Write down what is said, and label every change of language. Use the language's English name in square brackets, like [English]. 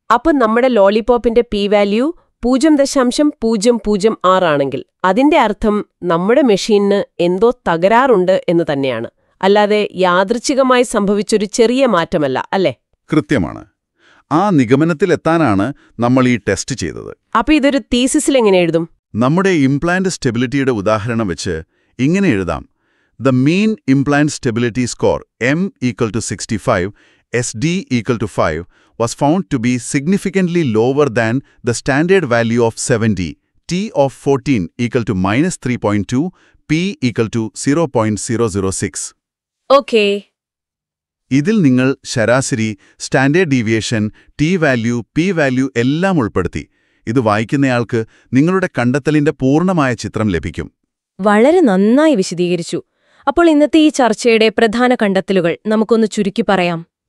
[Malayalam] അപ്പം നമ്മുടെ ലോലിപോപ്പിന്റെ P value 0.006 ആണെങ്കിൽ അതിന്റെ അർത്ഥം നമ്മുടെ മെഷീനിന് എന്തോ തകരാറുണ്ട് എന്ന് തന്നെയാണ്. അല്ലാതെ യാദൃച്ഛികമായി സംഭവിച്ചൊരു ചെറിയ മാറ്റമല്ല, അല്ലേ? കൃത്യമാണ്. ആ നിഗമനത്തിലെത്താനാണ് നമ്മൾ ഈ ടെസ്റ്റ് ചെയ്തത്. അപ്പൊ ഇതൊരു തീസിസിൽ എങ്ങനെ എഴുതും? നമ്മുടെ ഇംപ്ലാന്റ് സ്റ്റെബിലിറ്റിയുടെ ഉദാഹരണം വെച്ച് ഇങ്ങനെ എഴുതാം. [English] The mean implant stability score M = 65, SD = 5 was found to be significantly lower than the standard value of 70, T of 14 = -3.2, P = 0.006. Okay. [Malayalam] ഇതിൽ നിങ്ങൾ ശരാശരി, standard deviation, T value, P value എല്ലാം ഉൾപ്പെടുത്തി. ഇത് വായിക്കുന്നയാൾക്ക് നിങ്ങളുടെ കണ്ടെത്തലിന്റെ പൂർണ്ണമായ ചിത്രം ലഭിക്കും. വളരെ നന്നായി വിശദീകരിച്ചു. അപ്പോൾ ഇന്നത്തെ ഈ ചർച്ചയുടെ പ്രധാന കണ്ടെത്തലുകൾ നമുക്കൊന്ന് ചുരുക്കി പറയാം.